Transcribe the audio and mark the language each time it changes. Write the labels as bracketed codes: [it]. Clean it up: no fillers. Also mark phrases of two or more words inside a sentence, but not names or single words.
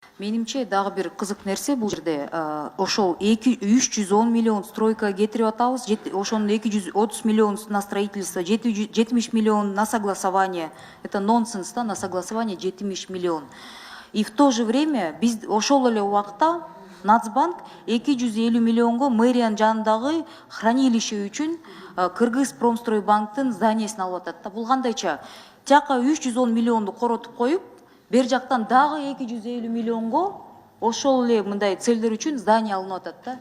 [ky] Менимче дагы бир кызык нерсе бул жерде ошол 310 миллион стройкага кетирип атабыз. [ru] Ошонун 230 миллион на строительство, 70 миллион на согласование. Это нонсенс, да, на согласование 70 миллион. И в то же время [ky] биз ошол эле убакта Нацбанк 250 миллионго мэриянын жанындагы хранилище үчүн Кыргыз Промстройбанктын зданиясын алып атат да. Бул кандайча? Тияка 310 миллионду коротуп коюп, бер жактан дагы 250 миллионго ошол эле мындай целдер үчүн здание алынып атат да.